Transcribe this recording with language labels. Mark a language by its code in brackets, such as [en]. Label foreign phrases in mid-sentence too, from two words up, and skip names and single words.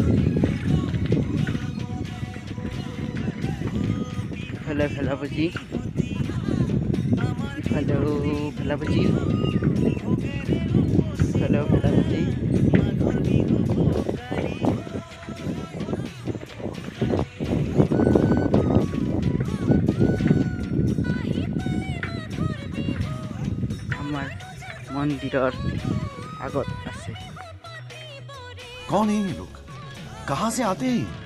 [as] ইফালে ভেলাপুজি, ইফালেও ভেলাপুজি, ইফালেও ভেলাপুজি। আমাৰ মন্দিৰৰ আগত আছে। [hi] कौन है ये लोग? कहाँ से आते हैं?